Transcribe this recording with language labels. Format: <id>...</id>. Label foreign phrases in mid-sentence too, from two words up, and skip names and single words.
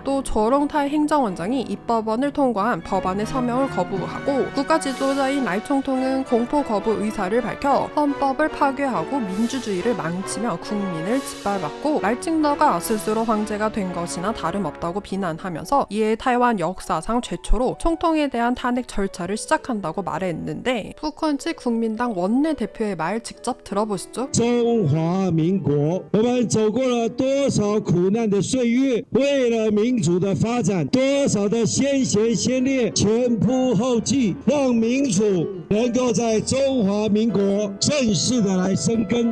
<ko>또 조롱탈 행정원장이 입법원을 통과한 법안의 서명을 거부하고, 국가 지도자인 라이 총통은 공포 거부 의사를 밝혀 헌법을 파괴하고 민주주의를 망치며 국민을 짓밟았고, 라이칭더가 스스로 황제가 된 것이나 다름없다고 비난하면서 이에 타이완 역사상 최초로 총통에 대한 탄핵 절차를 시작한다고 말했는데, 푸컨치 국민당 원내대표의 말 직접 들어보시죠.</ko> <zh>中华民国，我们走过了多少苦难的岁月，为了民主的发展，多少的先贤先烈前仆后继，让民主能够在中华民国正式的来生根。</zh>